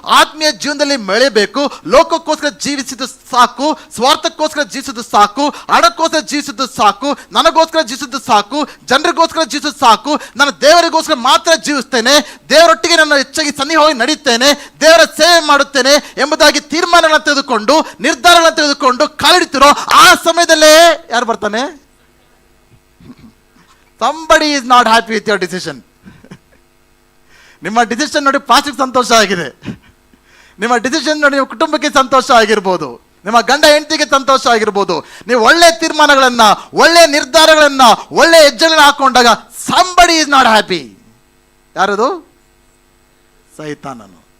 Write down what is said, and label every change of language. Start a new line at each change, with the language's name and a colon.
Kannada: ಆತ್ಮೀಯ ಜೀವನದಲ್ಲಿ ಬೆಳೆಯಬೇಕು, ಲೋಕಕ್ಕೋಸ್ಕರ ಜೀವಿಸಿದ್ದು ಸಾಕು, ಸ್ವಾರ್ಥಕ್ಕೋಸ್ಕರ ಜೀವಿಸಿದ್ದು ಸಾಕು, ಹಣಕ್ಕೋಸ್ಕರ ಜೀವಿಸಿದ್ದು ಸಾಕು, ನನಗೋಸ್ಕರ ಜೀವಿಸಿದ್ದು ಸಾಕು, ಜನರಿಗೋಸ್ಕರ ಜೀವಿಸಿದ್ದು ಸಾಕು, ನಾನು ದೇವರಿಗೋಸ್ಕರ ಮಾತ್ರ ಜೀವಿಸ್ತೇನೆ, ದೇವರೊಟ್ಟಿಗೆ ನಾನು ಹೆಚ್ಚಾಗಿ ಸನ್ನಿಹವಾಗಿ ನಡೀತೇನೆ, ದೇವರ ಸೇವೆ ಮಾಡುತ್ತೇನೆ ಎಂಬುದಾಗಿ ತೀರ್ಮಾನಗಳನ್ನು ತೆಗೆದುಕೊಂಡು ನಿರ್ಧಾರಗಳನ್ನು ತೆಗೆದುಕೊಂಡು ಕಾಲಿಡ್ತಿರೋ ಆ ಸಮಯದಲ್ಲೇ ಯಾರು ಬರ್ತಾನೆ?
English: somebody is not happy with your decision.
Kannada: ನಿಮ್ಮ ಡಿಸಿಷನ್ ನೋಡಿ ಪಾಸ್ಟ್ಗೆ ಸಂತೋಷ ಆಗಿದೆ, ನಿಮ್ಮ ಡಿಸಿಷನ್ ನೋಡಿ ನಿಮ್ಮ ಕುಟುಂಬಕ್ಕೆ ಸಂತೋಷ ಆಗಿರ್ಬೋದು, ನಿಮ್ಮ ಗಂಡ ಹೆಂಡತಿಗೆ ಸಂತೋಷ ಆಗಿರ್ಬೋದು. ನೀವು ಒಳ್ಳೆ ತೀರ್ಮಾನಗಳನ್ನ, ಒಳ್ಳೆ ನಿರ್ಧಾರಗಳನ್ನ, ಒಳ್ಳೆ ಹೆಜ್ಜೆಗಳನ್ನ ಹಾಕೊಂಡಾಗ
English: somebody is not happy.
Kannada: ಯಾರದು? ಸೈತಾನನು.